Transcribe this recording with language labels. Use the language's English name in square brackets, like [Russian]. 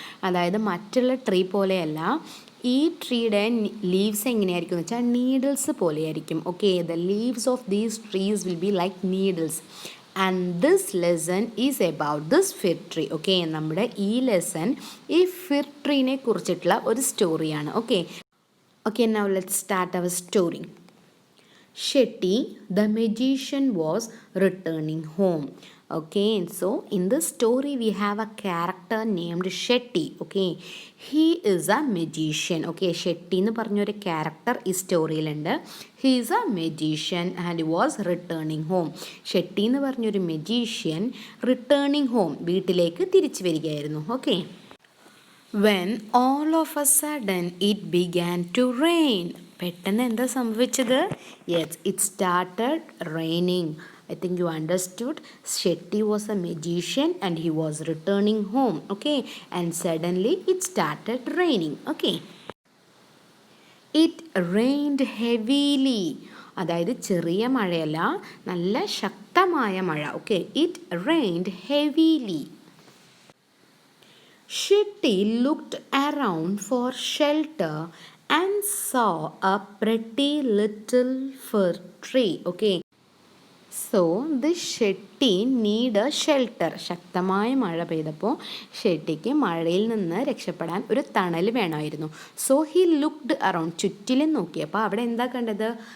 [Malayalam] അതായത് മറ്റുള്ള ട്രീ പോലെയല്ല, ഈ ട്രീയുടെ ലീവ്സ് എങ്ങനെയായിരിക്കും എന്ന് വെച്ചാൽ നീഡിൽസ് പോലെയായിരിക്കും. [English] Okay, the leaves of these trees will be like needles. And this lesson is about this fir tree. [Malayalam] Okay, നമ്മുടെ ഈ ലെസൺ ഈ ഫിർ ട്രീനെ കുറിച്ചിട്ടുള്ള ഒരു സ്റ്റോറിയാണ്. [English] Okay. Okay, now let's start our story. Shetty, the magician, was returning home. Okay, so in this story we have a character named Shetty. Okay, he is a magician. [Malayalam] Okay, Shetty എന്ന് പറഞ്ഞൊരു character ഈ സ്റ്റോറിയിലുണ്ട്. [English] He is a magician and he was returning home. [Malayalam] Shetty എന്ന് പറഞ്ഞൊരു magician [English] returning home, [Malayalam] വീട്ടിലേക്ക് തിരിച്ചു വരികയായിരുന്നു. [English] Okay. When all of a sudden it began to rain. [Malayalam] പെട്ടെന്ന് എന്താ സംഭവിച്ചത്? [English] Yes, it started raining. I think you understood. Shetty was a magician and he was returning home. Okay, and suddenly it started raining. Okay. It rained heavily. [Malayalam] അതായത് ചെറിയ മഴയല്ല, നല്ല ശക്തമായ മഴ. [English] Okay, it rained heavily. Shetty looked around for shelter and saw a pretty little fir tree. Okay, so this Shetty need a shelter. [Malayalam] ശക്തമായ മഴ പെയ്തപ്പോൾ ഷെട്ടിക്ക് മഴയിൽ നിന്ന് രക്ഷപ്പെടാൻ ഒരു തണൽ വേണമായിരുന്നു. [English] so he looked around, [Malayalam] ചുറ്റിലും നോക്കിയപ്പോൾ അവിടെ എന്താ കണ്ടത്?